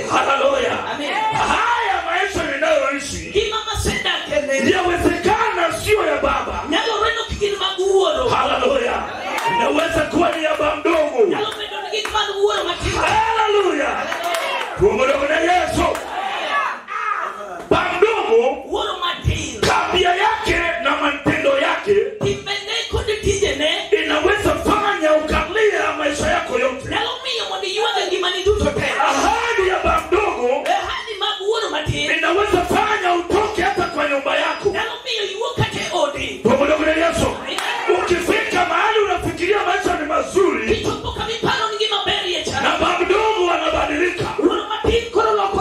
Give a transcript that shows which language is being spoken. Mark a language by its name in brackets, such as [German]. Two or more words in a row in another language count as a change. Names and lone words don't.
[Swahili] Haleluya. Amen. Haya maisha ninayoishi [Luo (Kenya and Tanzania)] Gima masenda kene. [Swahili] yawezekana sio ya baba. [Luo (Kenya and Tanzania)] Nyalo reno kigini mag wuoro. [Swahili] Haleluya. Inaweza kuwa ni ya bamdogo. [Luo (Kenya and Tanzania)] Nyalo bedo ni gini mag wuoro matin. [Swahili] Haleluya. Mungu ndiye Yesu. Bamdogo [Luo (Kenya and Tanzania)] Wuoro matin. [Swahili] tabia yake na matendo yake [Luo (Kenya and Tanzania)] Timbene kod tijene. [Swahili] inaweza fanya ukalia maisha yako yote. [Luo (Kenya and Tanzania)] Nyalo miyo mondo iywage ngimani duto te. [Swahili] Ahadi ya bamdogo [Luo (Kenya and Tanzania)] Ahadi mag wuoro matin. [Swahili] inaweza fanya utoke hata kwa nyumba yako. [Luo (Kenya and Tanzania)] Nyalo miyo iwuok kata e odi. [Swahili] Mungu ndiye Yesu. Ukifika mahali unafikiria maisha ni mazuri [Luo (Kenya and Tanzania)] Kichopo kama iparo ni gima ber ye [Swahili] na chana. bamdogo anabadilika. [Luo (Kenya and Tanzania)] Wuoro matin koro